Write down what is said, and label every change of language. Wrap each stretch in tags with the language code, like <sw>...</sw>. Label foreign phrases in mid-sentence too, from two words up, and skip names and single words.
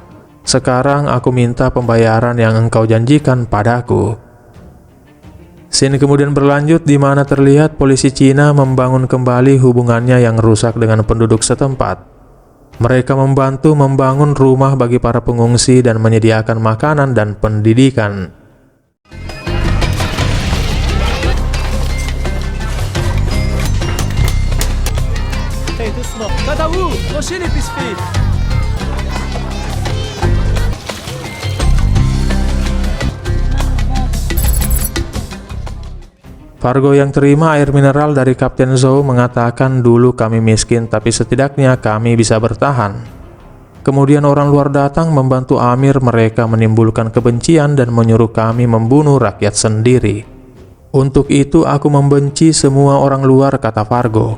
<id>Sekarang aku minta pembayaran yang engkau janjikan padaku. Scene kemudian berlanjut di mana terlihat polisi Cina membangun kembali hubungannya yang rusak dengan penduduk setempat. Mereka membantu membangun rumah bagi para pengungsi dan menyediakan makanan dan pendidikan.</id> <fr>Hey, doucement. Tataou, lâchez l'épicerie.</fr> <id>Fargo yang terima air mineral dari Kapten Zhou mengatakan dulu kami miskin tapi setidaknya kami bisa bertahan. Kemudian orang luar datang membantu Amir, mereka menimbulkan kebencian dan menyuruh kami membunuh rakyat sendiri. Untuk itu aku membenci semua orang luar, kata Fargo.</id>